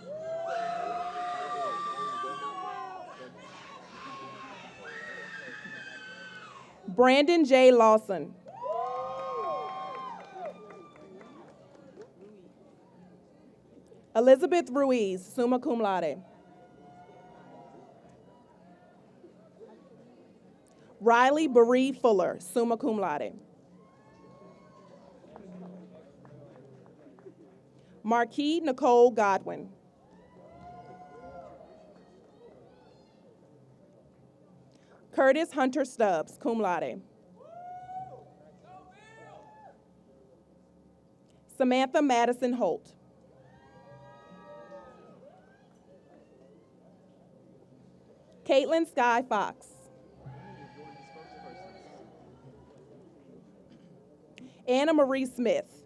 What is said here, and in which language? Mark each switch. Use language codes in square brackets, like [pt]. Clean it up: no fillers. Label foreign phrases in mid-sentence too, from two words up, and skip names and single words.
[en] Brandon J. Lawson. Elizabeth Ruiz, [la] summa cum laude. [en] Riley Baree Fuller, [la] summa cum laude. [en] Marquis Nicole Godwin. Curtis Hunter Stubbs, [la] cum laude. [en] Samantha Madison Holt. Caitlin Sky Fox. Anna Marie Smith.